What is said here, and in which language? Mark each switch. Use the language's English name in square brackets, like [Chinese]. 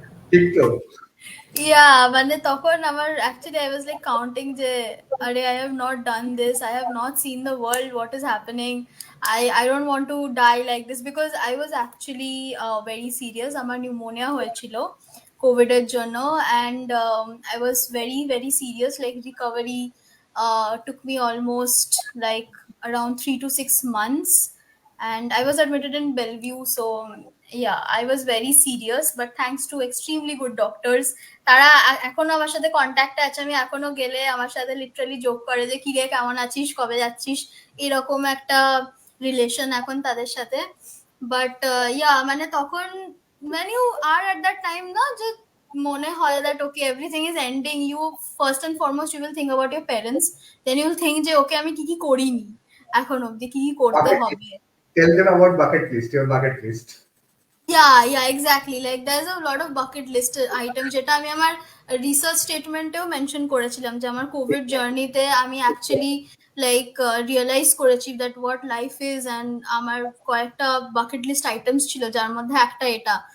[Bangla] ঠিক তো? [English] yeah, [Bangla] মানে তখন আমার [English] Actually I was like counting যে আরে I have not done this, I have not seen the world, what is happening, I don't want to die like this, because I was actually very serious. [Bangla] আমার pneumonia হয়েছিল কোভিডের জন্য, [English] And I was very very serious, like recovery took me almost like around 3 to 6 months, and I was admitted in Bellevue. So yeah, I was very serious, but thanks to extremely good doctors, [Bangla] তারা এখনো আমার সাথে কন্ট্যাক্টে আছে। আমি এখনো গেলে আমার সাথে লিটারালি জোক করে যে কি রে কেমন আছিস, কবে যাচ্ছিস, এরকম একটা রিলেশন এখন তাদের সাথে। [English] but yeah [Bangla] মানে তখন [English] when you are at that time [Bangla] না, যে মনে হয় [English] that okay everything is ending, you first and foremost you will think about your parents, then you will think [Bangla] যে ওকে আমি কি কি করিনি এখন অবধি, কি কি করতে [English] Bucket list. [Bangla] হবে। [English] Tell them about bucket list, your bucket list. Yeah, exactly. Like there's a lot of bucket list items [Bangla] যেটা আমি আমার রিসার্চ স্টেটমেন্টেও মেনশন করেছিলাম, যে আমার কোভিড জার্নিতে আমি অ্যাকচুয়ালি লাইক রিয়েলাইজ করেছি [English] that what life is, [Bangla] and আমার কয়েকটা বাকেট লিস্ট আইটেমস ছিল যার মধ্যে একটা এটা।